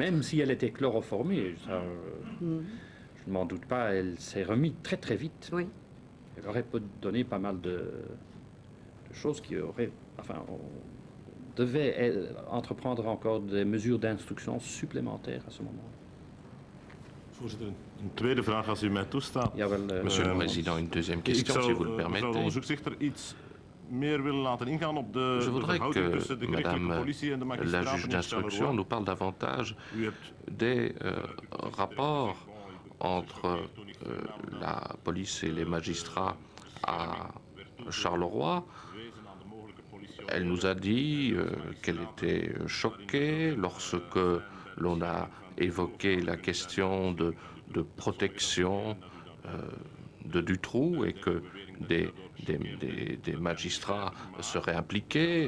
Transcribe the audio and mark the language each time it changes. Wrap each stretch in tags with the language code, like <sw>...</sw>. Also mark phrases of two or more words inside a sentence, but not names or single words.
<fr>Même si elle était chloroformée, je ne m'en doute pas, elle s'est remise très très vite. Oui. Elle aurait pu donner pas mal de choses qui auraient... Enfin, on devait entreprendre encore des mesures d'instruction supplémentaires à ce moment.</fr> <nl>Voorzitter, een tweede vraag als u mij toestaat.</nl> <fr>Monsieur le Président, une deuxième question, si vous le permettez.</fr> <nl>Zou de onderzoeksrechter iets meer willen laten ingaan op de verhouding tussen de gerechtelijke politie en de magistraten?</nl> <fr>La juge d'instruction nous parle davantage des rapports entre la police et les magistrats à Charleroi. Elle nous a dit qu'elle était choquée lorsque l'on a évoqué la question de protection de Dutroux et que des magistrats seraient impliqués.</fr>